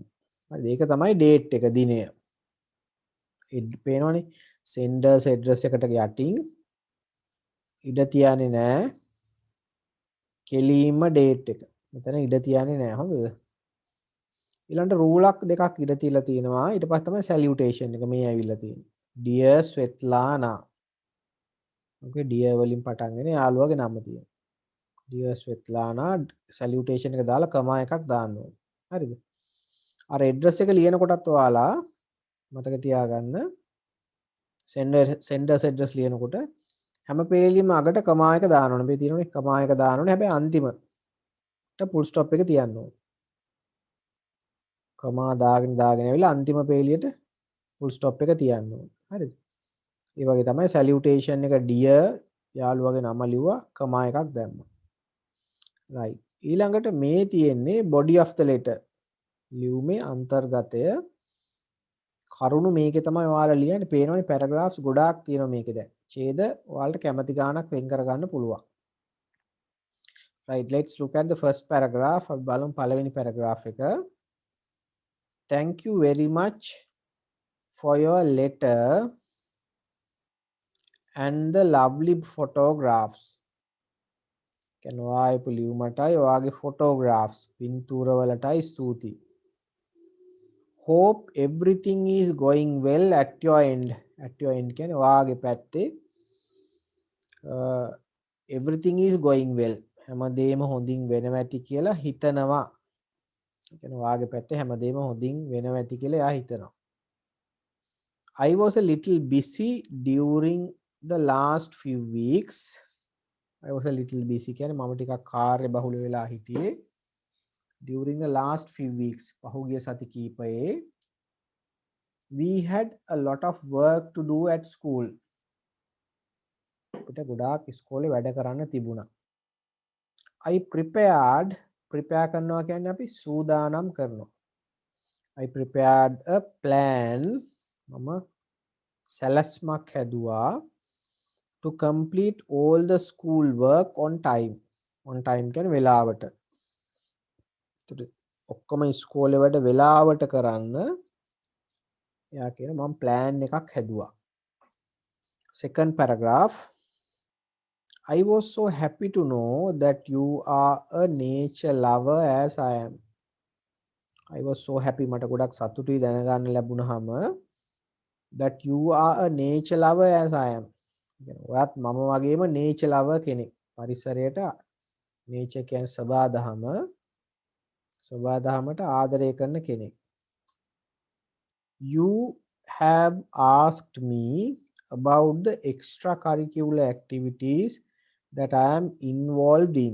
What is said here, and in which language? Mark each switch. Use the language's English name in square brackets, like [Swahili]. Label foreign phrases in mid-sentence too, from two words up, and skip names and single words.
[Sinhala] හරි ඒක තමයි ඩේට් එක දිනය. පේනවනේ [English] senders address [Sinhala] එකට යටින් ඉඩ තියන්නේ නැහැ. කෙලින්ම ඩේට් එක. මෙතන ඉඩ තියන්නේ නැහැ. හොඳද? ඊළඟට රූලක් දෙකක් ඉඩ තියලා තියෙනවා. ඊට පස්සේ තමයි සැලියුටේෂන් එක මේ ඇවිල්ලා තියෙන්නේ. Dear Svetlana. Okay dear වලින් පටන් ගෙන යාළුවගේ නම තියෙනවා. [English] Dear Svetlana salutation [Sinhala] එක දාලා කමා එකක් දාන්න ඕනේ. හරිද? අර ඇඩ්‍රස් එක ලියන කොටත් ඔයාලා මතක තියාගන්න [English] senders address [Sinhala] ලියනකොට හැම පේලියෙම අගට කමා එක දාන්න ඕනේ. මේ තියෙනනේ කමා එක දාන්න ඕනේ. හැබැයි අන්තිමට [English] full stop [Sinhala] එක තියන්න ඕනේ. කමා දාගෙන ඇවිල්ලා අන්තිම පේලියට [English] full stop [Sinhala] එක තියන්න ඕනේ. හරිද? ඒ වගේ තමයි salutation එක dear යාළුවගේ නම ලිව්වා කමා එකක් දැම්මා. right ඊළඟට මේ තියෙන්නේ [English] body of the letter [Sinhala] ලියුමේ අන්තර්ගතය කරුණු මේකේ තමයි ඔයාලා ලියන්නේ පේනවනේ paragraphs ගොඩාක් තියෙනවා මේකේ දැන් ඡේද ඔයාලට කැමති ගාණක් වෙන් කරගන්න පුළුවන් [English] right let's look at the first paragraph [Sinhala] අපි බලමු පළවෙනි paragraph එක [English] thank you very much for your letter and the lovely photographs [Sinhala] කියන ඔයාගේ ලියුමටයි ඔයාගේ photographs පින්තූර වලටයි ස්තුතියි. [English] Hope everything is going well at your end. At your end [Sinhala] කියන්නේ ඔයාගේ පැත්තේ [English] everything is going well. [Sinhala] හැමදේම හොඳින් වෙනවා ඇති කියලා හිතනවා. ඒ කියන්නේ ඔයාගේ පැත්තේ හැමදේම හොඳින් වෙනවා ඇති කියලා එයා හිතනවා. [English] I was a little busy during the last few weeks. I was a little busy [Sinhala] කියන්නේ මම ටිකක් කාර්ය බහුල වෙලා හිටියේ [English] during the last few weeks [Sinhala] පහුගිය සති කීපයේ [English] we had a lot of work to do at school [Sinhala] අපිට ගොඩාක් ඉස්කෝලේ වැඩ කරන්න තිබුණා [English] I prepared [Sinhala] prepare කරනවා කියන්නේ අපි සූදානම් කරනවා [English] I prepared a plan [Sinhala] මම සැලැස්මක් හැදුවා [English] to complete all the school work on time [Sinhala] කියන්නේ වෙලාවට ඔක්කොම ඉස්කෝලේ වැඩ වෙලාවට කරන්න එයා කියන මම plan එකක් හැදුවා [English] second paragraph I was so happy to know that you are a nature lover as I am I was so happy [Sinhala] මට ගොඩක් සතුටුයි දැනගන්න ලැබුණාම [English] that you are a nature lover as I am [Sinhala] ඔයත් මම වගේම [English] nature lover [Sinhala] කෙනෙක් පරිසරයට [English] nature කියන්නේ [Sinhala] සබාදහමට ආදරය කරන කෙනෙක් [English] You have asked me about the extracurricular activities that I am involved in.